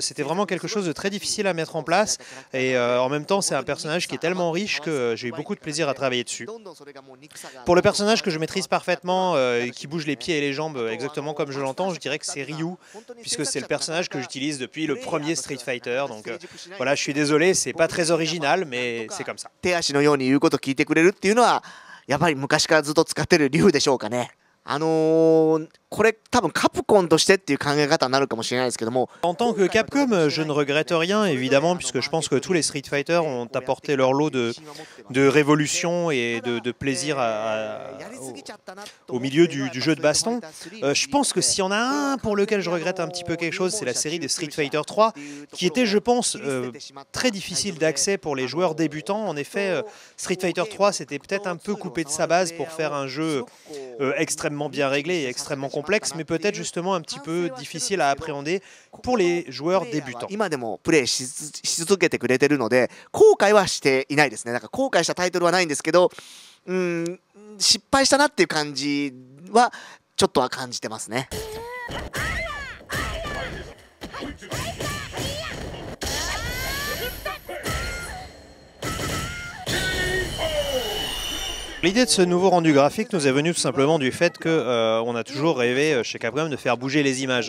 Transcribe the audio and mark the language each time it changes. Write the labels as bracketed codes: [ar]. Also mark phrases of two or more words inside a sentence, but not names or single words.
[fr] C'était vraiment quelque chose de très difficile à mettre en place. Et en même temps, c'est un personnage qui est tellement riche que j'ai eu beaucoup de plaisir à travailler dessus. Pour le personnage que je maîtrise parfaitement, qui bouge les pieds et les jambes exactement comme je l'entends, je dirais que c'est Ryu, puisque c'est le personnage que j'utilise depuis le premier Street Fighter. Donc voilà, je suis désolé, c'est pas très original, mais c'est comme ça. [ja] 手足のように言うことを聞いてくれるっていうのはやっぱり昔からずっと使ってる理由でしょうかね。これ多分カプコンとしてっていう考え方になるかもしれないですけども。 [fr] En tant que Capcom, je ne regrette rien, évidemment, puisque je pense que tous les Street Fighter ont apporté leur lot de révolution et de plaisir au milieu du jeu de baston. Je pense que s'il y en a un pour lequel je regrette un petit peu quelque chose, c'est la série des Street Fighter 3, qui était, je pense, très difficile d'accès pour les joueurs débutants. En effet, Street Fighter 3, c'était peut-être un peu coupé de sa base pour faire un jeu extrêmement bien réglé et extrêmement complexe, mais peut-être justement un petit peu difficile à appréhender pour les joueurs débutants. [ja] 今でもプレイし続けてくれてるので後悔はしていないですね。なんか後悔したタイトルはないんですけど、失敗したなっていう感じはちょっとは感じてますね。 [fr] L'idée de ce nouveau rendu graphique nous est venue tout simplement du fait qu'on a toujours rêvé chez Capcom de faire bouger les images.